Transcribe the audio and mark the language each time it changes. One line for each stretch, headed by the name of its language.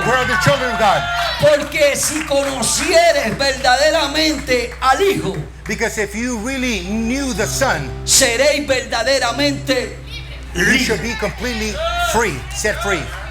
English: Where are the children, God?
Spanish: Porque si conocieres verdaderamente al Hijo,
English: Because if you really knew the Son,
Spanish: seréis verdaderamente
English: you
Spanish: libres.
English: should be completely free, set free.